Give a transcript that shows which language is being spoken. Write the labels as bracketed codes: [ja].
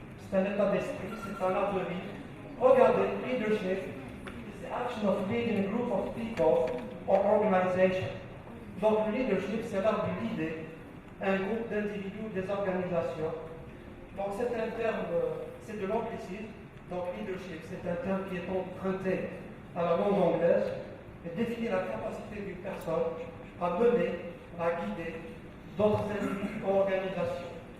[fr] C'est un état d'esprit, c'est un art de vie. Regardez, [en] leadership is the action of leading a group of people or organization. [fr] Donc le leadership, c'est l'art de leader un groupe d'individus, des organisations. Donc c'est un terme, c'est de l'anglicisme. Donc leadership, c'est un terme qui est emprunté à la langue anglaise et définit la capacité d'une personne à mener, à guider d'autres individus ou organisations.